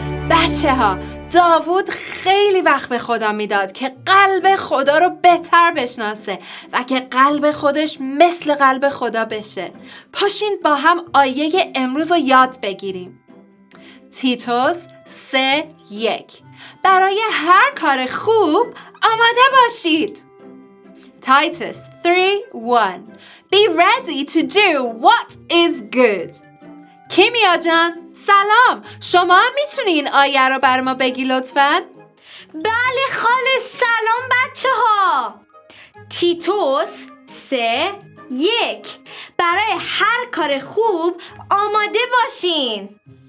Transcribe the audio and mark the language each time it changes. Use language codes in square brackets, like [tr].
[fa] بچه ها، داوود خیلی وقت به خدا میداد که قلب خدا رو بهتر بشناسه و که قلب خودش مثل قلب خدا بشه. پاشین با هم آیه امروز رو یاد بگیریم. تیتوس 3:1 برای هر کار خوب آماده باشید. [en] Titus 3:1 Be ready to do what is good. [fa] کیمیا جان سلام، شما هم میتونی این آیه رو بر ما بگی لطفاً؟ بله خاله، سلام بچه ها. تیتوس 3:1 برای هر کار خوب آماده باشین.